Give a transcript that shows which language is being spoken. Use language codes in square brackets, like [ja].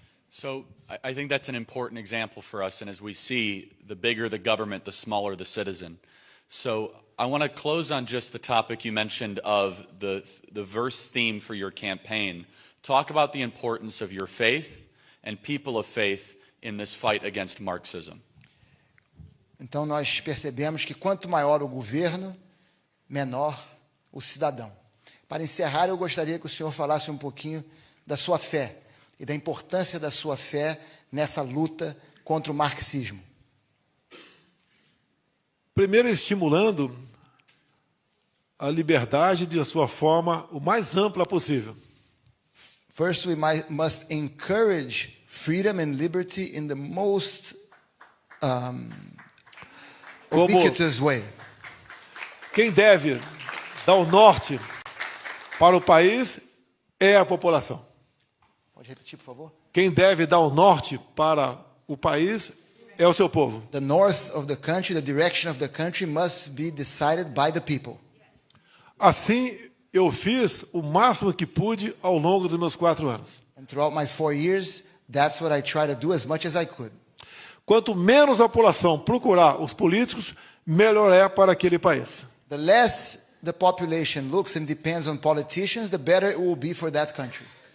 [en] So I think that's an important example for us, and as we see, the bigger the government, the smaller the citizen. So I want to close on just the topic you mentioned of the verse theme for your campaign. Talk about the importance of your faith and people of faith in this fight against Marxism. [pt] Então nós percebemos que quanto maior o governo, menor o cidadão. Para encerrar, eu gostaria que o senhor falasse um pouquinho da sua fé e da importância da sua fé nessa luta contra o marxismo. Primeiro, estimulando a liberdade de sua forma o mais ampla possível. [en] First, we must encourage freedom and liberty in the most ubiquitous way. [pt] Quem deve dar o norte para o país é a população. Pode repetir, por favor? Quem deve dar o norte para o país é o seu povo. [en] The north of the country, the direction of the country must be decided by the people. [pt] Assim, eu fiz o máximo que pude ao longo dos meus 4 anos. [en] And throughout my 4 years, that's what I try to do as much as I could. [pt] Quanto menos a população procurar os políticos, melhor é para aquele país. [en] The less the population looks and depends on politicians, the better it will be for that country.